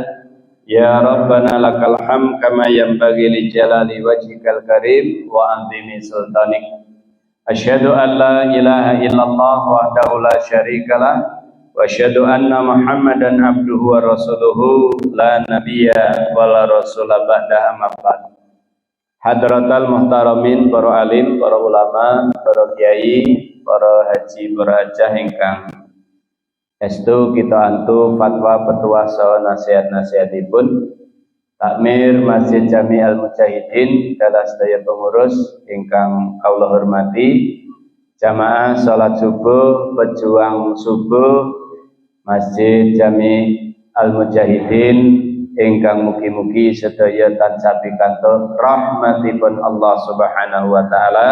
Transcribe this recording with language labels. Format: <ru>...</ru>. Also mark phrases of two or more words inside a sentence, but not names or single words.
<ar>يا ربنا لك الحمد كما ينبغي لجلال وجهك الكريم وعظيم سلطانك. أشهد أن لا إله إلا الله وحده لا شريك له وأشهد أن محمدا عبده ورسوله لا نبي ولا رسول بعد أما بعد. حضرات المحترمين,</ar> <jv>para alim, para ulama, para kiai, para haji, para hajah ingkang estu kita antu fatwa petua saha nasihat-nasihatipun Takmir Masjid Jami Al Mujahidin dalah sedaya pengurus ingkang kula hormati, jamaah salat subuh, pejuang subuh Masjid Jami Al Mujahidin ingkang mugi-mugi sedaya tansah pikantuk rahmatipun Allah</jv> <ar>سبحانه وتعالى.</ar>